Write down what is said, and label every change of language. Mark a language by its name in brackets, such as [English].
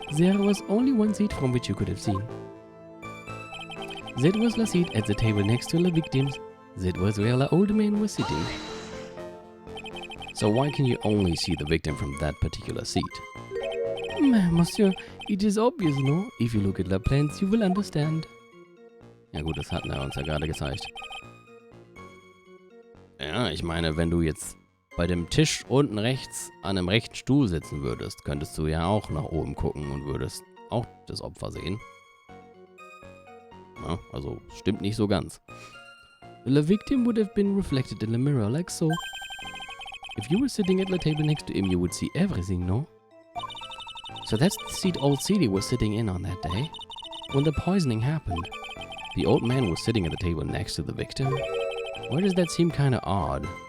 [English] There was only one seat from which you could have seen. That was la seat at the table next to la victims. That was where la old man was sitting. So why can you only see the victim from that particular seat? Monsieur, it is obvious, no? If you look at la plans, you will understand. [German] Ja gut, das hatten wir uns ja gerade gezeigt. Ja, ich meine, wenn du jetzt bei dem Tisch unten rechts an einem rechten Stuhl sitzen würdest, könntest du ja auch nach oben gucken und würdest auch das Opfer sehen. Ja, also stimmt nicht so ganz. [English] The victim would have been reflected in the mirror like so. If you were sitting at the table next to him, you would see everything, no? So that's the seat old Celie was sitting in on that day, when the poisoning happened. The old man was sitting at the table next to the victim. Why does that seem kinda odd?